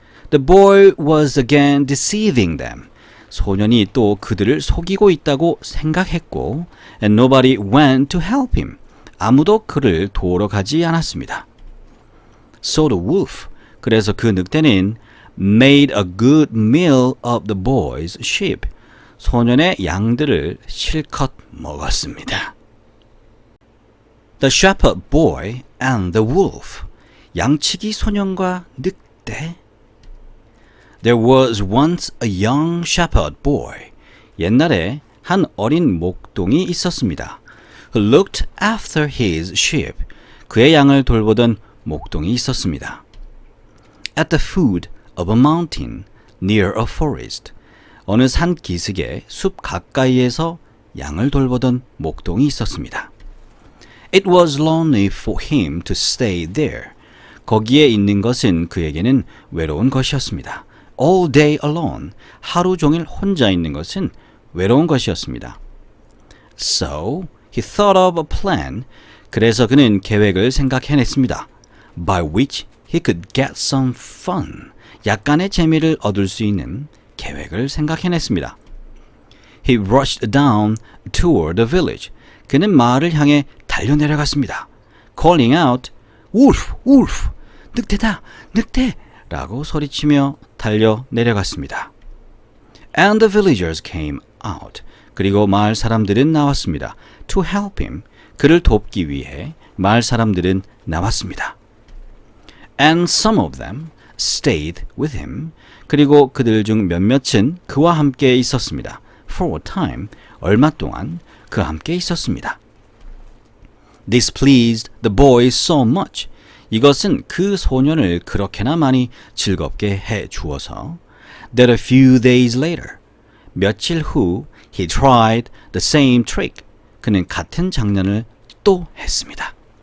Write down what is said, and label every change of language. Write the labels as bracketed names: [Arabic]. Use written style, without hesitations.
[English] The boy was again deceiving them. [Korean] 소년이 또 그들을 속이고 있다고 생각했고 [English] and nobody went to help him. [Korean] 아무도 그를 도우러 가지 않았습니다. [English] So the wolf, [Korean] 그래서 그 늑대는 [English] made a good meal of the boy's sheep. [Korean] 소년의 양들을 실컷 먹었습니다. [English] The shepherd boy and the wolf. [Korean] 양치기 소년과 늑대. [English] There was once a young shepherd boy. [Korean] 옛날에 한 어린 목동이 있었습니다. [English] Who looked after his sheep. [Korean] 그의 양을 돌보던 목동이 있었습니다. [English] At the foot of a mountain near a forest. [Korean] 어느 산 기슭의 숲 가까이에서 양을 돌보던 목동이 있었습니다. [English] It was lonely for him to stay there. [Korean] 거기에 있는 것은 그에게는 외로운 것이었습니다. [English] All day alone. [Korean] 하루 종일 혼자 있는 것은 외로운 것이었습니다. [English] So he thought of a plan. [Korean] 그래서 그는 계획을 생각해냈습니다. [English] By which he could get some fun. [Korean] 약간의 재미를 얻을 수 있는 계획을 생각해냈습니다. [English] He rushed down toward the village. [Korean] 그는 마을을 향해 달려내려갔습니다. [English] Calling out, Wolf, Wolf! [Korean] 늑대다, 늑대! 라고 소리치며 달려내려갔습니다. [English] And the villagers came out. [Korean] 그리고 마을 사람들은 나왔습니다. [English] To help him. [Korean] 그를 돕기 위해 마을 사람들은 나왔습니다. [English] And some of them stayed with him. [Korean] 그리고 그들 중 몇몇은 그와 함께 있었습니다. [English] For a time, [Korean] 얼마 동안 그와 함께 있었습니다. [English] This pleased the boy so much. [Korean] 이것은 그 소년을 그렇게나 많이 즐겁게 해 주어서 [English] that a few days later, [Korean] 며칠 후 [English] he tried the same trick. [Korean] 그는 같은 장난을 또 했습니다.